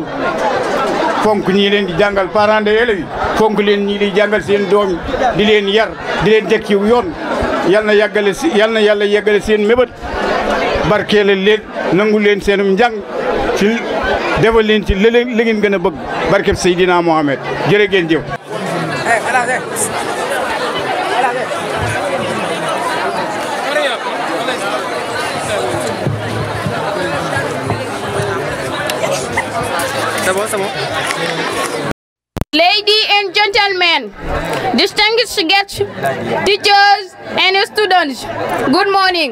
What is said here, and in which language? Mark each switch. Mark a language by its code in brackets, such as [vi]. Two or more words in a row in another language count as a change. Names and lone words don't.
[wo] jàngal [fr] parents d'élèves [wo] yi fonk leen ñii di jàngal seen doom di leen yar di leen teg ci yoon yal na yàlla yeggale seen mébét barkeele leen nangu leen seenum njàng ci defal leen ci li ngeen gën a bëgg barkeb Seydina Mohamed jërë ngeen jëf. [en] Ladies and gentlemen, distinguished guests, teachers and students, good morning.